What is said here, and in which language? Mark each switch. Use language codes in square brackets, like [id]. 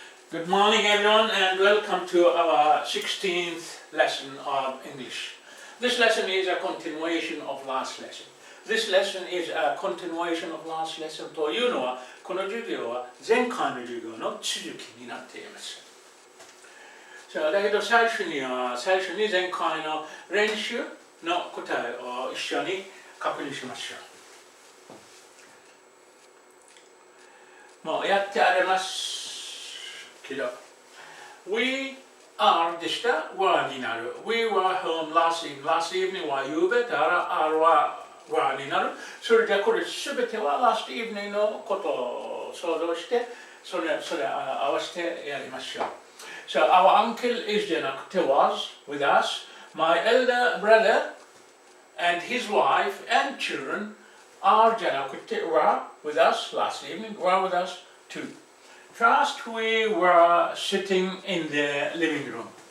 [en] Good morning everyone and welcome to our 16th lesson of English. This lesson is a continuation of last lesson. This lesson is a continuation of last lesson [ja] というのは、この授業は前回の授業の続きになっています。だけど最初に前回の練習の答えを一緒に確認しましょう。もうやってありますけど、We are でした、were になる。 [en] We were home last evening [ja] は夕べだから are は were になる。それじゃこれすべては last evening のことを想像して、それ合わせてやりましょう。 [en] So our uncle is [ja] じゃなくて [en] was with us. My elder brother and his wife and children are じゃなくて were with us last evening, were with us too. First we were sitting in the living room.